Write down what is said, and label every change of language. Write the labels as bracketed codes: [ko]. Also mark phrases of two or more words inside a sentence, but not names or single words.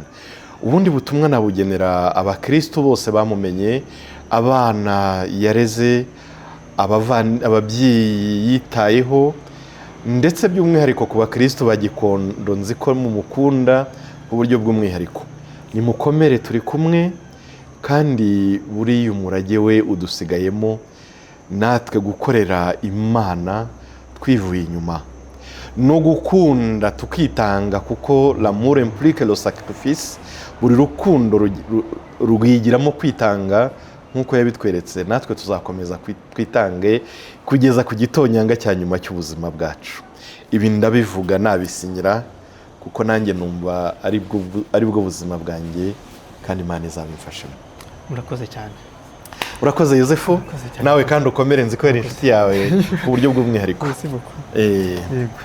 [rw] Ubundi butumwa nabugenera abakristo bose bamumenye, abana yareze, ababyeyi yitayeho, ndetse by'umwihariko ku bakristo ba Gikondo nzi ko mumukunda ku buryo bw'umwihariko. Nimukomere, turi kumwe, kandi buriya umurage we udusigayemo, natwe gukorera Imana twivuye inyuma no gukunda tukitanga, kuko [fr] l'amour implique le sacrifice. [rw] Buri rukundo rwigiramo kwitanga nk'uko yabitweretse. Natwe tuzakomeza twitange kugeza ku gitonyanga cya nyuma cy'ubuzima bwacu. Ibi ndabivuga nabisinyira, kuko nanjye numva ari bwo buzima bwanjye, kandi Imana izabimfashamo. Murakoze cyane. Urakoze Yosefu, nawe kandi ukomere, nzi ko ari inshuti yawe ku buryo bw'umwihariko. [fr] Merci beaucoup.